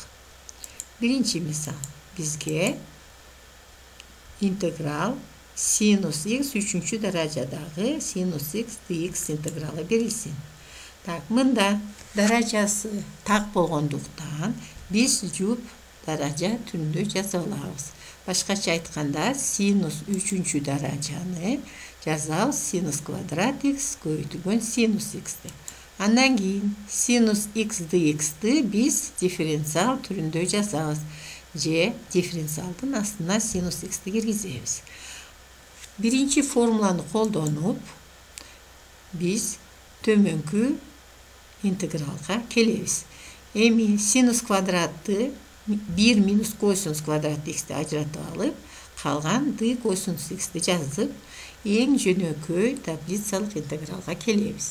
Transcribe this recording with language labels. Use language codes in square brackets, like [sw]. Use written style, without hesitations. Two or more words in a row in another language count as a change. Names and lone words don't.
[ky] Биринчи мисал. Бизге интеграл sinus x үчүнчү даражадагы sinus x dx интегралы берилсин. Так, мында даражасы так болгондуктан биз жуп даража түрүндө жазып алабыз. Башкача айтканда, sinus үчүнчү даражаны жазабыз sinus квадрат x көбөйтүлгөн sinus x деп. Andan keyin sinus x dx'ti biz differensial türünde жазабыз. Же differensialдын астына sinus x'ti киргизебиз. Birinci formulаны колдонуп biz төмөнкү интегралга келебиз. Эми синус квадратты 1 минус косинус квадрат x'ти ажыратып алып, калган d косинус x'ти жазып, эң жөнөкөй таблицалык интегралга келебиз.